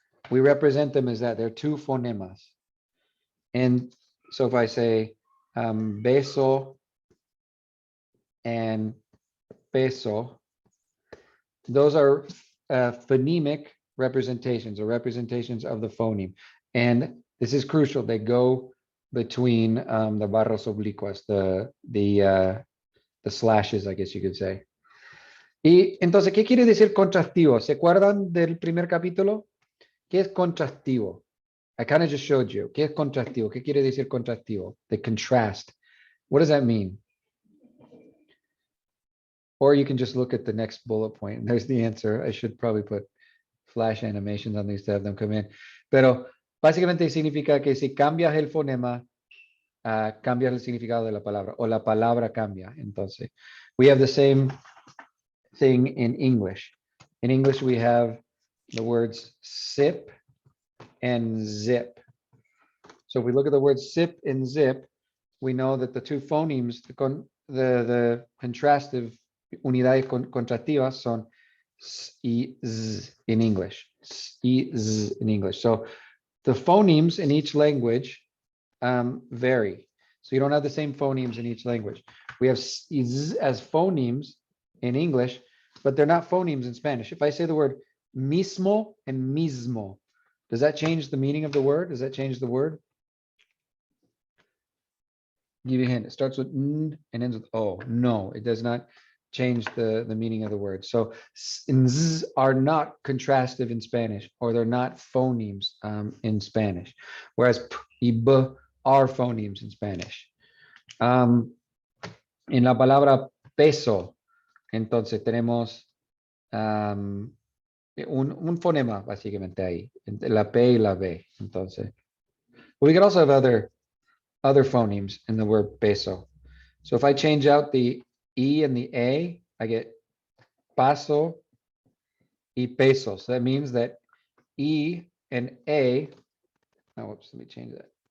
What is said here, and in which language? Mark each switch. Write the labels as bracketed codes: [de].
[en] We represent them as that. They're two phonemas. And so if I say beso and peso, those are phonemic representations or representations of the phoneme. And this is crucial. They go between the [es] barras oblicuas, [en] the slashes, I guess you could say. [es] Y entonces, ¿qué quiere decir contrastivo? ¿Se acuerdan del primer capítulo? ¿Qué es contrastivo? [en] I kind of just showed you. [es] ¿Qué es contrastivo? ¿Qué quiere decir contrastivo? [en] The contrast. What does that mean? Or you can just look at the next bullet point and there's the answer. I should probably put flash animations on these to have them come in. [es] Pero básicamente significa que si cambias el fonema, cambias el significado de la palabra o la palabra cambia. Entonces, [en] we have the same thing in English. In English, we have the words sip and zip. So if we look at the words sip and zip, we know that the two phonemes, the contrastive [es] unidades contrastivas son s y z [en] in English. S y z in English. So the phonemes in each language vary. So you don't have the same phonemes in each language. We have s y z as phonemes in English, but they're not phonemes in Spanish. If I say the word mismo and mismo, does that change the meaning of the word? Does that change the word? Give you a hint. It starts with n and ends with o. No, it does not change the meaning of the word. So s and z are not contrastive in Spanish, or they're not phonemes in Spanish, whereas p y b are phonemes in Spanish. [es] En la palabra peso, entonces tenemos un fonema básicamente ahí, entre la P y la B. Entonces, [en] we can also have other phonemes in the word peso. So if I change out the E and the A, I get paso y pesos. That means that E and A, oh, whoops, let me change that.